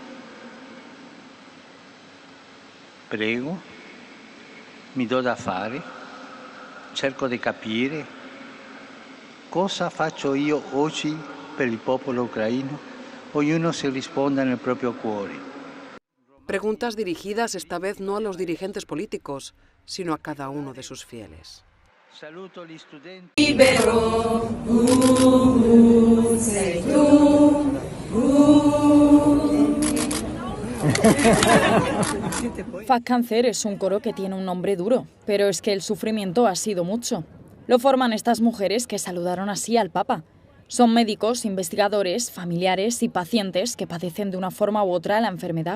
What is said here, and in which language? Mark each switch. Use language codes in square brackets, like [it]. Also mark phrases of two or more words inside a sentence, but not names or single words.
[it] Prego, mi do da fare, cerco di capire. Cosa faccio io oggi per il popolo ucraino? Ognuno si risponda nel proprio cuore. [es] Preguntas dirigidas esta vez no a los dirigentes políticos, sino a cada uno de sus fieles. [it] Saluto gli studenti. Libero, sei tu. [es] Faz Cáncer es un coro que tiene un nombre duro, pero es que el sufrimiento ha sido mucho. Lo forman estas mujeres que saludaron así al Papa. Son médicos, investigadores, familiares y pacientes que padecen de una forma u otra la enfermedad.